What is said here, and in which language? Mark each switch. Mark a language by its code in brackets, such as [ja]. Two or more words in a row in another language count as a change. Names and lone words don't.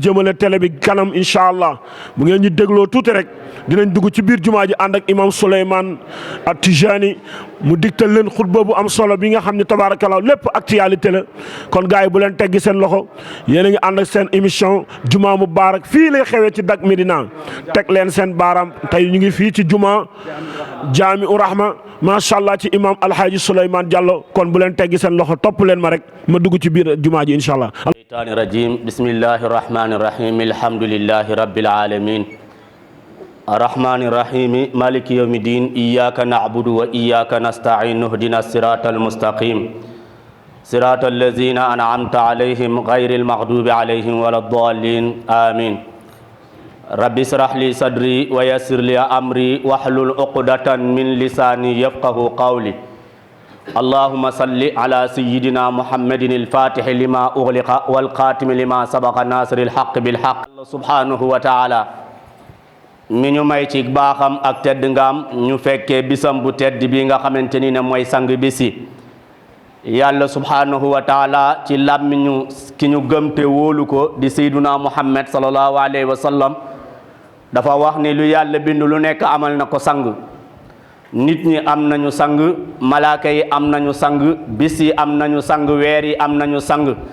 [wo] jëmale télé bi kanam [ar] إن شاء الله [wo] bu ngeen ñu dégloo tuuti rek dinañ dugg ci biir jumaa ji ànd ak imam Souleymane At-Tijani mu digtal leen xutba bu am solo bi nga xam ne tabaarakallaahu lépp actualité la kon gars yi bu leen teggi seen loxo yéen a ngi ànd ak seen émission Juma Mubarak fii lay xewee ci Dak Médina teg leen seen baaraam tey ñu ngi fii ci juma Jaami'u Rahma [ar] ما شاء الله [wo] ci imam Alhaaji Souleymane Diallo kon bu leen teggi seen loxo topp leen ma rek ma dugg ci biir jumaa ji [ar] إن شاء الله. الشيطان الرجيم بسم الله الرحمن الرحيم الحمد لله رب العالمين الرحمن الرحيم مالك يوم الدين إياك نعبد وإياك نستعين اهدنا الصراط المستقيم صراط الذين أنعمت عليهم غير المغضوب عليهم ولا الضالين آمين رب اشرح لي صدري ويسر لي أمري واحلل عقدة من لساني يفقهوا قولي اللهم صل على سيدنا محمد الفاتح لما أغلق والخاتم لما سبق ناصر الحق بالحق سبحانه وتعالى [wo] mi ñu may ci baaxam ak tedd ngaam ñu fekkee bisam bu tedd bi nga xamante ni ne mooy sang bisi yàlla [ar] سبحانه وتعالى [wo] ci làmmiñu ki ñu gëm te wóolu ko di [ar] سيدنا محمد صلى الله عليه وسلم [wo] dafa wax ni lu yàlla bind lu nekk amal na ko sang nit ñi am nañu sang malaaka yi am nañu sang bis yi am nañu sang weer yi am nañu sang